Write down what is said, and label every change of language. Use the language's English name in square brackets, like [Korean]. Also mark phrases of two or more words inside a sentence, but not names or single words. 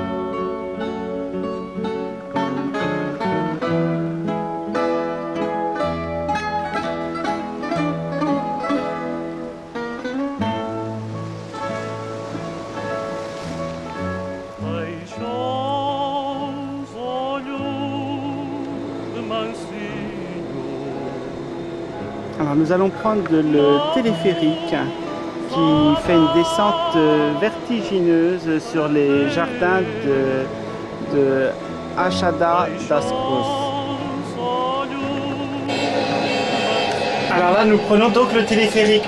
[Portuguese] Fecha os olhos de mansinho. [French] Alors, nous allons prendre le téléphérique qui fait une descente vertigineuse sur les jardins de Achada das Cruz. Alors là, nous prenons donc le téléphérique.